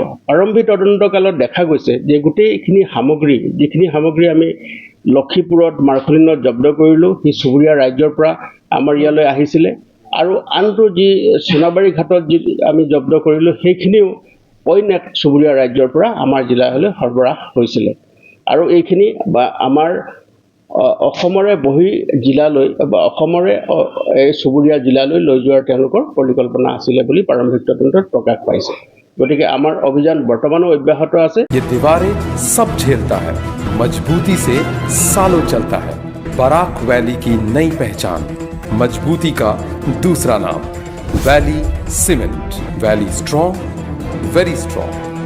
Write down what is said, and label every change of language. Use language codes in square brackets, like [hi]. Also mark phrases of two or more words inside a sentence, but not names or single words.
[as] প্ৰাৰম্ভিক তদন্তকালত দেখা গৈছে যে গোটেইখিনি সামগ্ৰী যিখিনি সামগ্ৰী আমি লক্ষীপুৰত মাৰ্কলিনত জব্দ কৰিলোঁ সি চুবুৰীয়া ৰাজ্যৰ পৰা আমাৰ ইয়ালৈ আহিছিলে আৰু আনটো যি সোণাবাৰী ঘাটত যি আমি জব্দ কৰিলোঁ সেইখিনিও অইন এক চুবুৰীয়া ৰাজ্যৰ পৰা আমাৰ জিলালৈ সৰবৰাহ হৈছিলে আৰু এইখিনি আমাৰ অসমৰে বহি জিলালৈ বা অসমৰে এই চুবুৰীয়া জিলালৈ লৈ যোৱাৰ তেওঁলোকৰ পৰিকল্পনা আছিলে বুলি প্ৰাৰম্ভিক তদন্তত প্ৰকাশ পাইছে। গতিকে আমাৰ অভিযান বৰ্তমানো অব্যাহত আছে। [hi] ये दीवारें सब झेलता है, मजबूती से सालों चलता है। बराक वैली की नई पहचान, मजबूती का दूसरा नाम, वैली सीमेंट। [en] Valley strong, very strong.